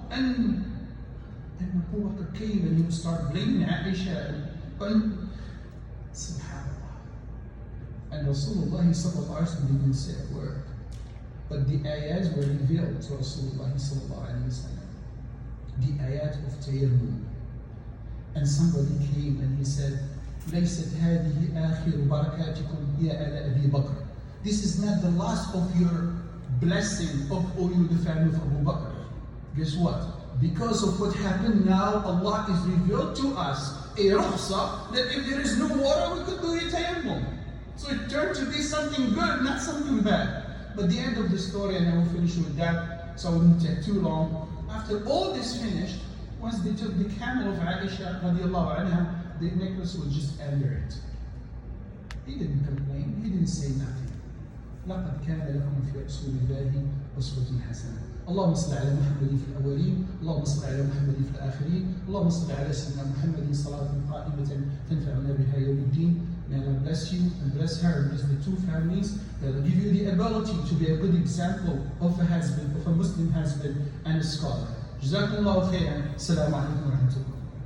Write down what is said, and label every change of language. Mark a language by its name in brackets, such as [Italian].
[English] And Abu Bakr came and he would start blaming Aisha. And subhanAllah. And Rasulullah sallallahu alayhi wa sallam didn't say a word. But the ayat were revealed to Rasulullah sallallahu alayhi wa sallam. The ayat of tayammum. And somebody came and he said, [Arabic] لَيْسَتْ هَذِهِ آخِرُ بَرَكَاتِكُمْ يَا آلَ أَبِي بَكْرٍ. [English] This is not the last of your blessing of all you, the family of Abu Bakr. Guess what? Because of what happened now, Allah is revealed to us a rukhsa that if there is no water, we could do a tayammum. So it turned to be something good, not something bad. But the end of the story, and I will finish with that, so I won't take too long. After all this finished, once they took the camel of Aisha radiallahu anha, the necklace was just under it. He didn't complain, he didn't say nothing. [Arabic] لقد كان لكم في رسول الله أسوة حسنة. اللهم صل على محمد في الأولين، اللهم صل على محمد في الآخرين، اللهم صل على سيدنا محمد صلاة قائمة تنفعنا بها يوم الدين. [English] May Allah bless you and bless her and bless the two families that will give you the ability to be a good example of a husband, of a Muslim husband and a scholar. [Arabic] جزاكم الله خيرا. السلام عليكم ورحمة الله.